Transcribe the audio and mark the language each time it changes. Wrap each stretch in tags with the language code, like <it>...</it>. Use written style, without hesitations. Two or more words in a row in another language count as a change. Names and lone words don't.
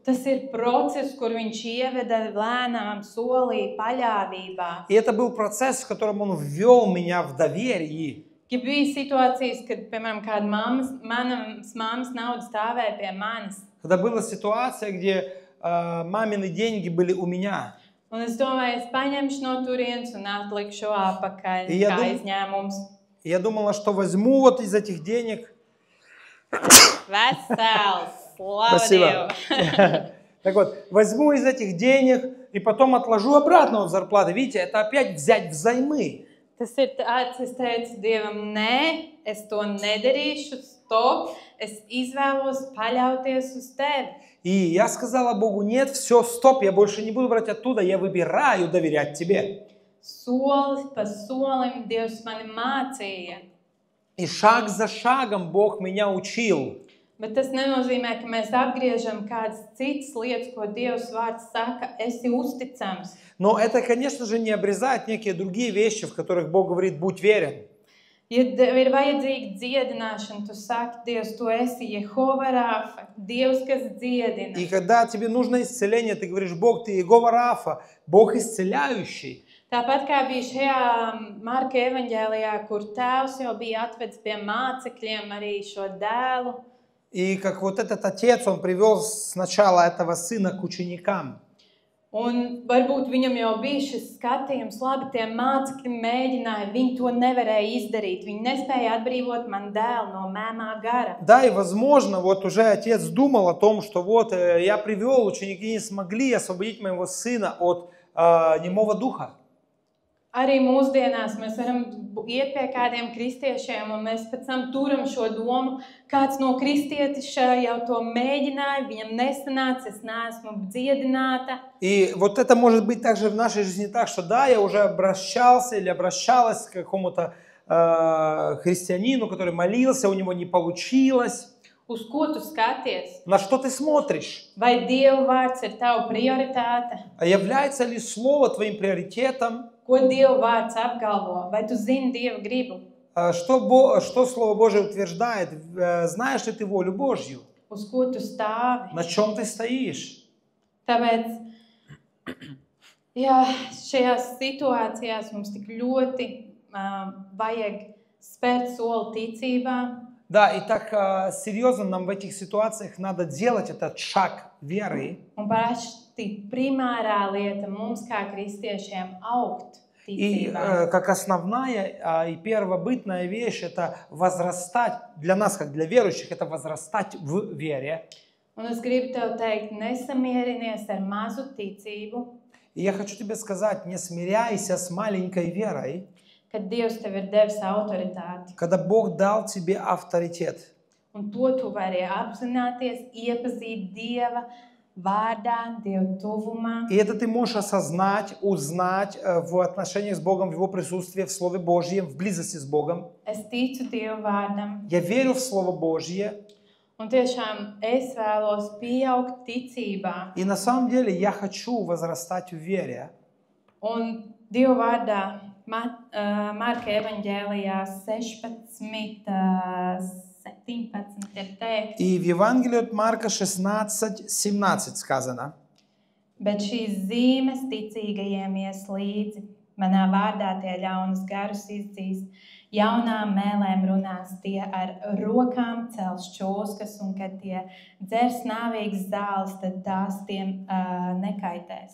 <lv>Tas ir process, kur viņš ieveda lēnām solī paļāvībā.</lv> <ru>И это был процесс, в котором Он ввел меня в доверие.</ru> <lv>Ja bija situācijas, kad, piemēram, kāda manas mammas nauda stāvēja pie manis.</lv> <ru>Когда была ситуация, где мамины деньги были у меня.</ru> <lv>Un es domāju, es paņemšu no turienes un atlikšu apakaļ, Ja kā tu- izņēmums.</lv> <ru>И я думала, что возьму вот из этих денег.</ru> <lv>Vesels, slava</lv> <ru>Спасибо.</ru> <lv>Dievu.</lv> <ru>Так вот, возьму из этих денег и потом отложу обратно от зарплаты. Видите, это опять взять взаймы.</ru> <lv>Tas ir tāds, es teicu Dievam, nē, es to nedarīšu, stop, es izvēlos paļauties uz tevi.</lv> <ru>И я сказала Богу: нет, все, стоп, я больше не буду брать оттуда, я выбираю доверять Тебе.</ru> <lv>Solis pa solim Dievs mani mācīja.</lv> <ru>И шаг за шагом Бог меня учил.</ru> <lv>Bet tas nenozīmē, ka mēs apgriežam kādas citas lietas, ko Dievs vārds saka, esi uzticams.</lv> <ru>Но это, конечно же, не обрезает некие другие вещи, в которых Бог говорит: будь верен.</ru> <lv>Ja ir vajadzīga dziedināšana, tu saki, Dievs, tu esi Jehova Rafa, Dievs, kas dziedina.</lv> <ru>И когда тебе нужно исцеление, ты говоришь, Бог, ты Иегова Рафа, Бог исцеляющий.</ru> <lv>Tāpat kā bija šajā Marka evaņģēlijā, kur tēvs jau bija atvedis pie mācekļiem arī šo dēlu.</lv> <ru>И как вот этот отец, он привел сначала этого сына к ученикам.</ru> <lv>Un varbūt viņam jau bija šis skatījums, labi, tie mācekļi mēģināja, viņi to nevarēja izdarīt, viņi nespēja atbrīvot man dēlu no mēmā gara.</lv> <ru>Да, и возможно, вот уже отец думал о том, что вот я привел, ученики не смогли освободить моего сына от немого духа.</ru> <lv>Arī mūsdienās mēs varam iet pie kādiem kristiešiem, un mēs pēc tam turam šo domu, kāds no kristietiša jau to mēģināja, viņam nesanāca, es neesmu dziedināta.</lv> <ru>И вот это может быть также в нашей жизни так, что да, я уже обращался или обращалась к какому-то христианину, который молился, у него не получилось.</ru> <lv>Uz ko tu skaties?</lv> <ru>На что ты смотришь?</ru> <lv>Vai Dieva vārds ir tava prioritāte?</lv> <ru>А является ли слово твоим приоритетом?</ru> <lv>Ko Dieva vārds apgalvo? Vai tu zini Dieva gribu?</lv> <ru>Что Слово Божие утверждает? Знаешь ли ты волю Божью?</ru> <lv>Uz ko tu stāvi?</lv> <ru>На чем ты стоишь?</ru> <lv>Tāpēc, jā, šajās situācijās mums tik ļoti vajag spērt soli ticībā.</lv> <ru>Да, и так серьезно нам в этих ситуациях надо делать этот шаг веры.</ru> <lv>Un parasti primārā lieta mums, kā kristiešiem, augt</lv> <ru>И</ru> <lv>ticībā.</lv> <ru>как основная и первобытная вещь, это возрастать, для нас, как для верующих, это возрастать в вере.</ru> <lv>Un es gribu tev teikt, nesamierinies ar mazu ticību,</lv> <ru>И я хочу тебе сказать, не смиряйся с маленькой верой,</ru> <lv>kad Dievs tev ir devis autoritāti.</lv> <ru>когда Бог дал тебе авторитет.</ru> <lv>Un to tu vari apzināties, iepazīt Dieva vārdā, Dieva tuvumā.</lv> <ru>И это ты можешь осознать, узнать в отношениях с Богом, в Его присутствии, в Слове Божьем, в близости с Богом.</ru> <lv>Es ticu Dieva vārdam.</lv> <ru>Я верю в Слово Божье.</ru> <lv>Un tiešām es vēlos pieaugt ticībā.</lv> <ru>И на самом деле я хочу возрастать в вере.</ru> <lv>Un Dieva vārdā Marka evaņģēlijā 16:17 ir teikts.</lv> <ru>И в Евангелии от Марка 16:17 сказано.</ru> <lv>Bet šīs zīmes ticīgajiem ies līdzi. Manā vārdā tie ļaunas garus izdzīs. Jaunām mēlēm runās, tie ar rokām cels čūskas, un kad tie dzers nāvīgas zāles, tad tās tiem nekaitēs.</lv>